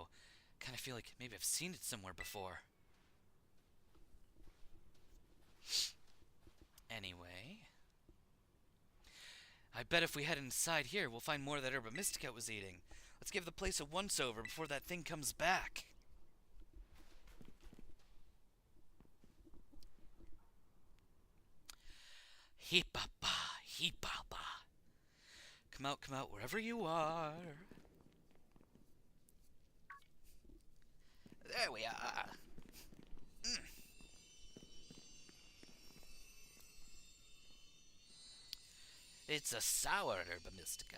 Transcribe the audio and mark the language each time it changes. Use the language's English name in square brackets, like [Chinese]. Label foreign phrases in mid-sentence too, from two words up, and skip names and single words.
[English] Kinda feel like maybe I've seen it somewhere before. Anyway, I bet if we head inside here, we'll find more of that herba mystica was eating. Let's give the place a once-over before that thing comes back. Hee-pa-pa, hee-pa-pa. Come out, wherever you are. There we are. It's a sour herba mystica.